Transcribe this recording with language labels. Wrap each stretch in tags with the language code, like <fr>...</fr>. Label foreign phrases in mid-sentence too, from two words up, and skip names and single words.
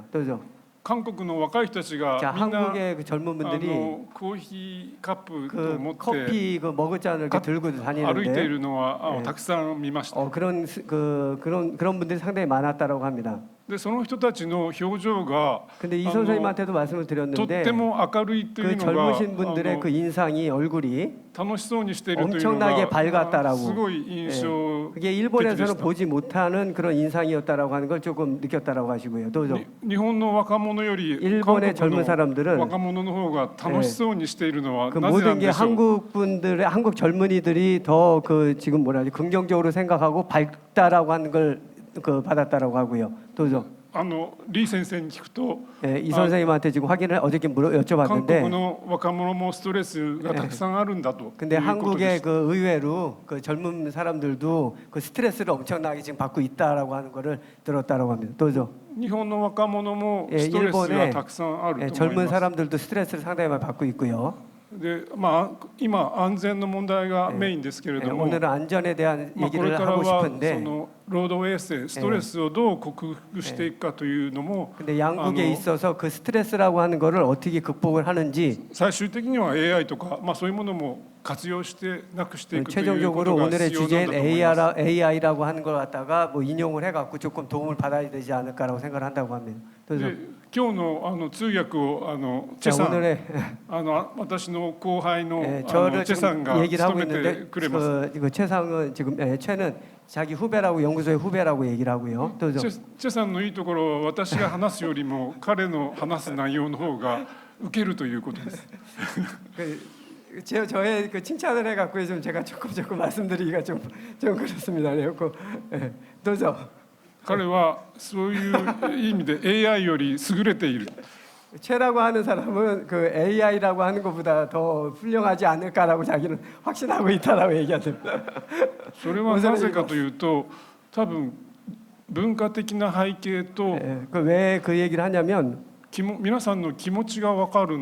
<ko>또죠.</ko> <ja>韓国の若い人たちが</ja> <ko>자,</ko> <ja>みんな</ja> <ko>한국의 그 젊은 분들이</ko> <ja>コーヒーカップを</ja> <ko>그</ko> <ja>持って</ja> <ko>커피 그 머그잔을 이렇게 들고</ko> <ja>歩いてい</ja> <ko>다니는데</ko> <ja>るのはええたくさん見ました。</ja> <ko>그런 분들이 상당히 많았다라고 합니다.</ko> <ja>でその人たちの表情が</ja> <ko>근데 이</ko> <ja>あの</ja> <ko>선생님한테도 말씀을</ko> <ja>とっ</ja> <ko>드렸는데</ko> <ja>ても明るいという</ja> <ko>그</ko> <ja>のが</ja> <ko>젊으신 분들의 그 인상이 얼굴이</ko> <ja>楽しそうにしているというの</ja> <ko>엄청나게</ko> <ja>が</ja> <ko>밝았다라고</ko> <ja>すごい印象</ja> <ko>그게</ko> <ja>的で</ja> <ko>일본에서는</ko> <ja>した</ja> <ko>보지 못하는 그런 인상이었다라고 하는 걸 조금 느꼈다라고 하시고요. 또죠.</ko> <ja>日本の若者より</ja> <ko>일본의</ko> <ja>韓</ja> <ko>젊은</ko> <ja>国の</ja> <ko>사람들은</ko> <ja>若者の方が楽しそうにしているのは</ja> <ko>그</ko> <ja>なぜな</ja> <ko>모든</ko> <ja>ん</ja> <ko>게</ko> <ja>でしょう。</ja> <ko>한국 분들의 한국 젊은이들이 더 그 지금 뭐라 하지 긍정적으로 생각하고 밝다라고 하는 걸 그 받았다라고 하고요. 또죠.</ko> <ja>リー先生に聞くと</ja> <ko>예, 이 선생님한테 지금 확인을 어저께</ko> <ja>韓</ja> <ko>여쭤봤는데</ko> <ja>国の若者もストレスがたくさんあるんだという</ja> <ko>근데</ko> <ja>ことで</ja> <ko>한국의</ko> <ja>す。</ja> <ko>그 의외로 그 젊은 사람들도 그 스트레스를 엄청나게 지금 받고 있다라고 하는 거를 들었다라고 합니다. 또죠.</ko> <ja>日本の若者も</ja> <ko>예</ko> <ja>ストレス</ja> <ko>일본의</ko> <ja>がたくさんある</ja> <ko>예,</ko> <ja>と思い</ja> <ko>젊은</ko> <ja>ます。</ja> <ko>사람들도 스트레스를 상당히 많이 받고 있고요.</ko> <ja>で今安全の問題がメインですけれ</ja> <ko>예,</ko> <ja>ども、</ja> <ko>오늘은 안전에 대한</ko> <ja>これ</ja> <ko>얘기를</ko> <ja>から</ja> <ko>하고</ko> <ja>は</ja> <ko>싶은데</ko> <ja>その労働衛生ストレスをどう克服していくかというのも</ja> <ko>근데 양국에 있어서 그 스트레스라고 하는 거를 어떻게 극복을 하는지</ko> <ja>最終的には AI とか、そういうものも活用してなくしていくというこ</ja> <ko>최종적으로</ko> <ja>とが</ja> <ko>오늘의</ko> <ja>必要なん</ja> <ko>주제인</ko> <ja>だと思います。</ja> <ko>AI라고 하는 걸 갖다가 뭐 인용을 해갖고 조금 도움을 받아야 되지 않을까라고 생각을 한다고 합니다. 그래서</ko> <ja>で今日の通訳をチェ</ja> <ko>자,</ko> <ja>さん</ja> <ko>오늘의</ko> <ja>私の後輩の</ja> <ko>저를</ko> <ja>チェさん</ja> <ko>지금</ko> <ja>が</ja> <ko>얘기를 하고</ko> <ja>務めて</ja> <ko>있는데</ko> <ja>くれます。</ja> <ko>그 최상은 지금 최는 자기 후배라고 연구소의 후배라고 얘기를 하고요. 또</ko> <ja>チェさんのいいところは私が話すよりも彼の話す内容の方が受けるということです。</ja> <ko>저의 그 칭찬을 해갖고 좀 제가 조금 말씀드리기가 좀 그렇습니다. 그래서 도저</ko> <ja>彼はそういう意味で AI より優れている。</ja> <ko>최라고 하는 사람은 그 AI라고 하는 것보다 더 훌륭하지 않을까라고 자기는 확신하고 있다라고 얘기하십니다.</ko> <ja>それはなぜかというと、多分文化的な背景と</ja> <ko>왜 그 얘기를 하냐면</ko> <ja>皆さんの気持ちが分かるんだ</ja>